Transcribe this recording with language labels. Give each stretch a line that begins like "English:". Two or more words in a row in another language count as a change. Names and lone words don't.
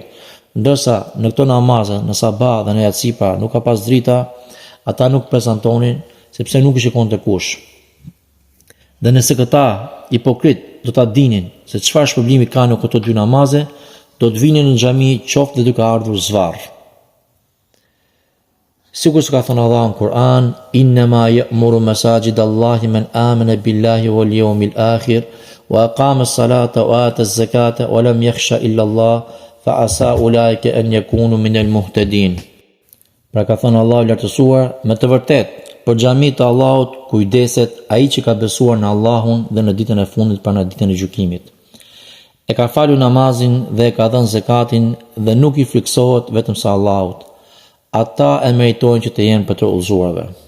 Albanian: Ndërsa në këto namaze, në sabah dhe në yatsi pra nuk ka pas drita, ata nuk prezantonin sepse nuk i shikonte kush. Dhe nëse këta hipokrit do ta dinin se çfarë shpërblimi kanë në këto dy namaze, do të vinin në xhami qoftë dhe duke ardhur zvarr. Sikur që ka thënë Allah në Kur'an,
Arabic: إنما يعمر مساجد الله من آمن بالله واليوم الآخر وأقام الصلاة وآتى الزكاة ولم يخش إلا الله فعسى أولئك أن يكونوا من المهتدين.
Albanian: Pra ka thënë Allah i lartësuar, me të vërtet për xhamit të Allahut kujdeset ai që ka besuar në Allahun dhe në ditën e fundit pra në ditën e gjykimit. E ka falur namazin dhe e ka dhënë zakatin dhe nuk i friksohet vetëm sa Allahut. Ata e meritojnë që të jenë për të udhëzuarve.